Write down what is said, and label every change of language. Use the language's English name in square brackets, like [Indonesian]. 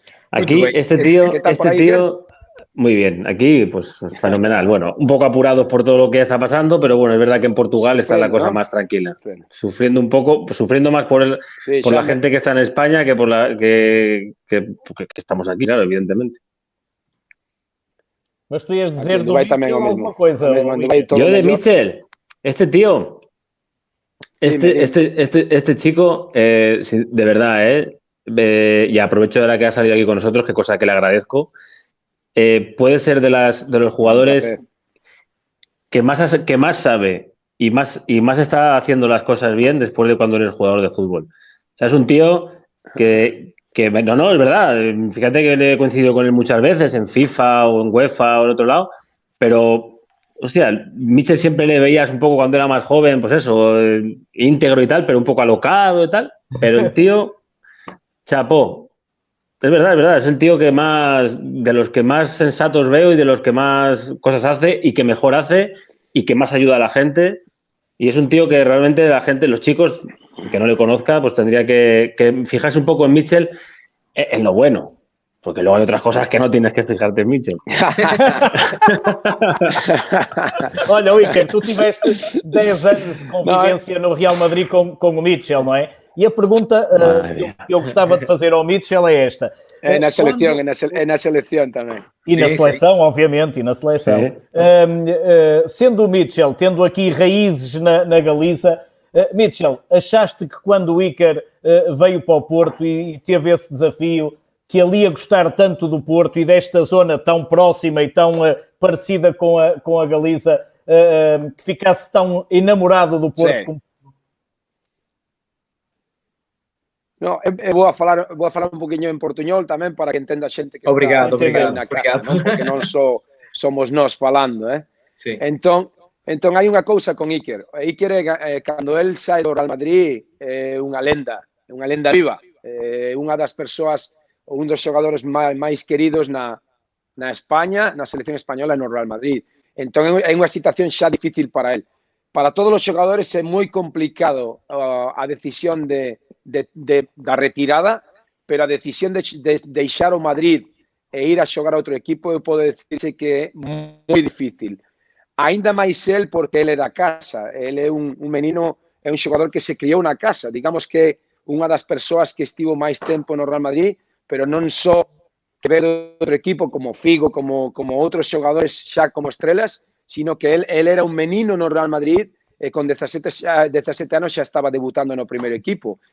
[Spanish] Aquí este tío muy bien, aquí pues fenomenal. Bueno, un poco apurados por todo lo que está pasando, pero bueno, es verdad que en Portugal está la cosa más tranquila. Sufriendo un poco, sufriendo más por la gente que está en España que por la que estamos aquí, claro, evidentemente. [Portuguese] Mas tu ias dizer do Mitchell alguma coisa? [Spanish] Yo de Mitchell, este tío, este chico, de verdad, y aprovecho de la que ha salido aquí con nosotros, que cosa que le agradezco. Puede ser de los jugadores que más sabe y más está haciendo las cosas bien después de cuando eres jugador de fútbol. O sea, es un tío que no, es verdad. Fíjate que le he coincidido con él muchas veces en FIFA o en UEFA o en otro lado, pero, hostia, Mitchell siempre le veías un poco cuando era más joven, pues eso, íntegro y tal, pero un poco alocado y tal. Pero el tío, chapó. Es verdad, es el tío que más, de los que más sensatos veo y de los que más cosas hace y que mejor hace y que más ayuda a la gente. Y es un tío que realmente la gente, los chicos, que no le conozca, pues tendría que fijarse un poco en Mitchell en lo bueno. Porque luego hay otras cosas que no tienes que fijarte en Mitchell. [Portuguese] Olha, Iker, tu tiveste 10 anos de convivência no Real Madrid com o Mitchell, não é? E a pergunta que eu gostava de fazer ao Mitchell é esta. Na seleção também. E na seleção, obviamente, e na seleção. Sendo o Mitchell, tendo aqui raízes na Galiza, Mitchell, achaste que quando o Iker veio para o Porto e teve esse desafio, que ele ia gostar tanto do Porto e desta zona tão próxima e tão parecida com a Galiza, que ficasse tão enamorado do Porto? Como... [Galician] No, vou a falar un poquinho en portuñol tamén para que entenda a xente que está na casa, non? Porque non somos nós falando, [Spanish] Sí. [Galician] Entón hai unha cousa con Iker. Iker, cando el sai do Real Madrid, é unha lenda viva. Unha das persoas, ou un dos xogadores máis queridos na España, na selección española e no Real Madrid. Entón é unha situación xa difícil para el. Para todos os xogadores é moi complicado a decisión da retirada, pero a decisión de deixar o Madrid e ir a xogar a outro equipo, eu podo decirse que é moi difícil. Ainda máis el, porque ele é da casa. Ele é un menino, é un xogador que se criou na casa. Digamos que unha das persoas que estivo máis tempo no Real Madrid, pero non só que ver outro equipo como Figo, como outros xogadores xa como estrelas, sino que él era un menino no Real Madrid e con 17 anos xa estaba debutando no primeiro equipo.